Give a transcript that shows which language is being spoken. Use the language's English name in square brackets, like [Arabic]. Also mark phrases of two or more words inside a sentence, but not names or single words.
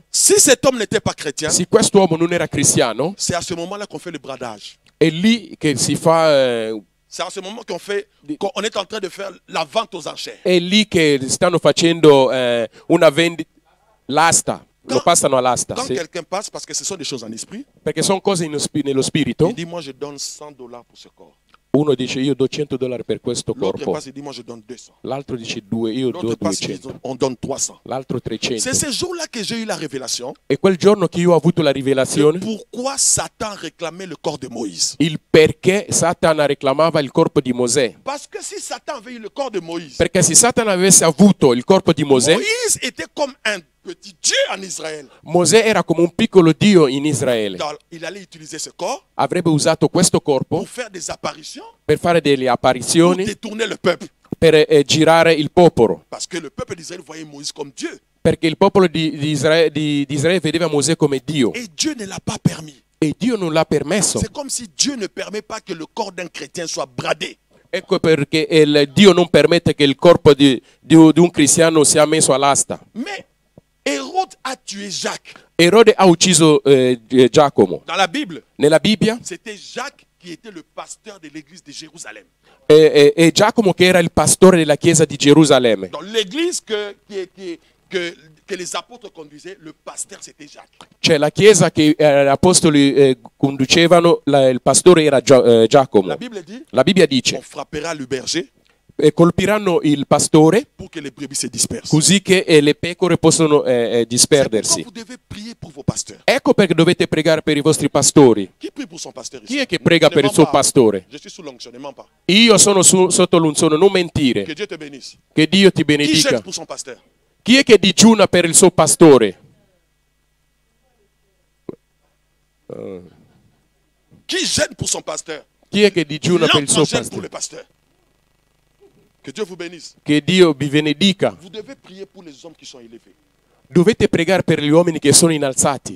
[French] Si cet homme n'était pas chrétien, [Italian] Se quest'uomo non era cristiano, [French] c'est à ce moment-là qu'on fait le bradage. [Italian] è lì che si fa, [French] C'est à ce moment qu'on est en train de faire la vente aux enchères. [Italian] è lì che stanno facendo una vendita, l'asta, lo passano all'asta, [French] Quand [Italian] sì. [French] quelqu'un passe, parce que ce sont des choses en esprit, [Italian] Perché sono cose nello spirito. [French] il dit, moi je donne $100 pour ce corps. [Italian] Uno dice io do $100 per questo [French] L'autre [Italian] corpo, [French] passe, il dit, moi je donne 200. [Italian] l'altro dice io do [French] L'autre passe, il dit, [Italian] 200, [French] on donne 300. [Italian] l'altro [French] C'est [Italian] 300. [French] ce jour-là que j'ai eu la révélation [Italian] E quel giorno che io ho avuto la [French] de [Italian] rivelazione, [French] pourquoi Satan réclamait le corps de Moïse. [Italian] il perché Satana reclamava il corpo di Mosè. [French] Parce que si Satan avait eu le corps de Moïse, [Italian] Perché se Satana avesse avuto il corpo di Mosè, [French] Moïse était comme un petit Dieu en Israël. [Italian] Mosè era come un piccolo dio in Israele. [French] Il allait utiliser ce corps [Italian] Avrebbe usato questo corpo [French] pour faire des apparitions, [Italian] per fare delle [French] pour [Italian] apparizioni, [French] détourner le peuple. [Italian] per girare il popolo. [French] Parce que le peuple d'Israël voyait Moïse comme Dieu. [Italian] Perché il popolo di Israele vedeva Mosè come Dio. [French] Et Dieu ne l'a pas permis. [Italian] E Dio non l'ha permesso. [French] C'est comme si Dieu ne permet pas que le corps d'un chrétien soit bradé. [Italian] Ecco perché Dio non permette che il corpo di un cristiano sia messo all'asta. [French] Mais Hérode a tué Jacques. [Italian] Erode ha ucciso Giacomo. [French] Dans la Bible, [Italian] Nella Bibbia [French] c'était Jacques qui était le pasteur de l'église de Jérusalem. [Italian] è Giacomo che era il pastore della chiesa di Gerusalemme. [French] Dans l'église que les apôtres conduisaient, le pasteur c'était Jacques. [Italian] Cioè la chiesa che gli apostoli conducevano, il pastore era Giacomo. [French] La Bible dit, [Italian] La Bibbia [French] on [Italian] dice, [French] frappera le berger [Italian] colpiranno il pastore [French] pour que les brebis se dispersent. [Italian] così che le pecore possono [French] C'est pourquoi [Italian] disperdersi. [French] vous devez prier pour vos pasteurs. [Italian] Ecco perché dovete pregare per i vostri pastori. [French] Qui prie pour son pasteur ici? [Italian] Chi è che prega [French] Ne [Italian] per il [French] mens [Italian] suo [French] pas. [Italian] pastore? [French] Je suis sous l'onction, ne mens pas. [Italian] Io sono sotto l'unzione, non mentire. [French] Que Dieu te bénisse. [Italian] Che Dio ti [French] Qui [Italian] benedica. [French] jette pour son pasteur? [Italian] Chi è che digiuna per il suo pastore? [French] Qui gêne pour son pasteur? [Italian] Chi è che digiuna per il [French] L'autre [Italian] suo [French] gêne pour le [Italian] pastore? [French] pasteur. Que Dieu vous bénisse. [Italian] Che Dio vi benedica. [French] Vous devez prier pour les hommes qui sont élevés. [Italian] Dovete pregare per gli uomini che sono innalzati.